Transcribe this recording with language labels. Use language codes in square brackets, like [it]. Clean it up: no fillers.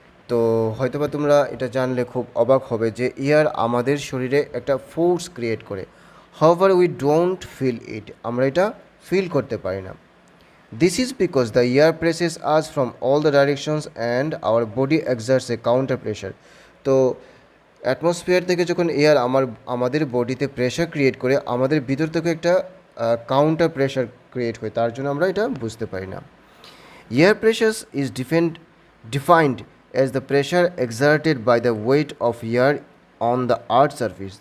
[bn] তো হয়তোবা তোমরা এটা জানলে খুব অবাক হবে যে এয়ার আমাদের শরীরে একটা ফোর্স ক্রিয়েট করে। [en] However, we don't feel it। [bn] আমরা এটা ফিল করতে পারি না। [en] This is because the air presses us from all the directions and our body exerts a counter pressure। [bn] তো অ্যাটমসফিয়ার থেকে যখন এয়ার আমাদের বডিতে প্রেশার ক্রিয়েট করে, আমাদের ভিতর থেকে একটা কাউন্টার প্রেশার ক্রিয়েট হয়, তার জন্য আমরা এটা বুঝতে পারি না। [en] Air pressure is defined as the pressure exerted by the weight of air on the earth surface.